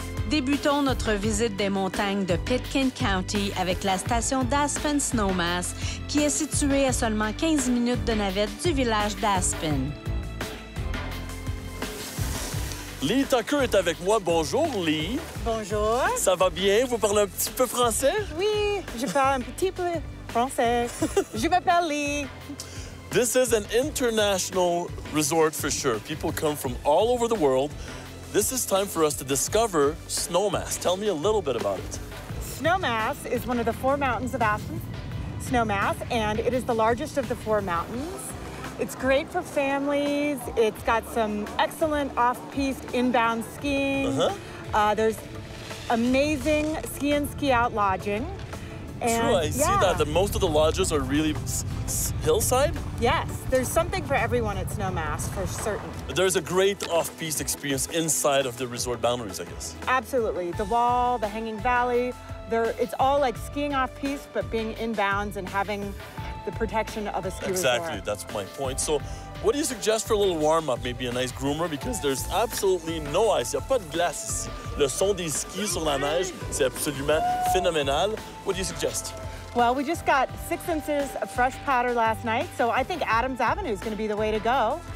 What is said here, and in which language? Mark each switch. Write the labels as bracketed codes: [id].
[fr] Débutons notre visite des montagnes de Pitkin County avec la station d'Aspen Snowmass, qui est située à seulement 15 minutes de navette du village d'Aspen. Lee Tucker est avec moi. Bonjour, Lee. Bonjour. Ça va bien? Vous parlez un petit peu français? Oui, je parle un petit peu français. Je m'appelle Lee. [en] This is an international resort for sure. People come from all over the world. This is time for us to discover Snowmass. Tell me a little bit about it. Snowmass is one of the 4 mountains of Aspen, Snowmass, and it is the largest of the 4 mountains. It's great for families. It's got some excellent off-piste inbound skiing. There's amazing ski in, ski out lodging. And, true, I see that most of the lodges are really hillside. Yes, there's something for everyone at Snowmass, for certain. There's a great off-piste experience inside of the resort boundaries, I guess. Absolutely. The wall, the hanging valley, it's all like skiing off-piste, but being inbounds and having the protection of a ski Exactly, resort. that's my point. So, what do you suggest for a little warm-up? Maybe a nice groomer, because there's absolutely no ice. [fr] Il n'y a pas de glace ici. Le son des skis sur la neige, c'est absolument phénoménal. [en] What do you suggest? Well, we just got 6 inches of fresh powder last night, so I think Adams Avenue is going to be the way to go.